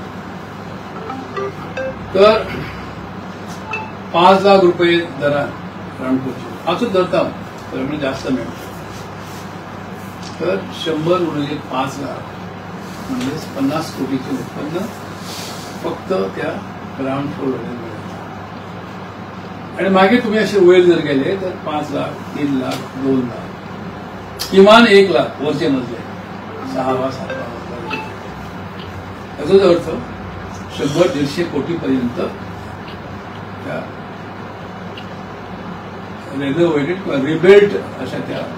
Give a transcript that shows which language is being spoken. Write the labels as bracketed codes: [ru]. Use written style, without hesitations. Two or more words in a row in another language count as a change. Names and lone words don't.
[mr] तर 5 लाख रुपये दरान ग्राउंड फ्लोरचे हाचो धरता म्हणजे जास्त मेळटा तर 100 गुणिले 5 लाख म्हणजे 50 कोटीचे उत्पन्न फक्त त्या ग्राउंड फ्लोर मेळटा आणि मागीर तुम्ही असे वयर जर गेले तर 5 लाख 3 लाख 2 लाख किमान 1 लाख वरचे मजले 6 वा 7 वा याचाच अर्थ 100-150 कोटी पर्यंत त्या रेनोव्हेटेड किंवा रिबिल्ड अशा त्या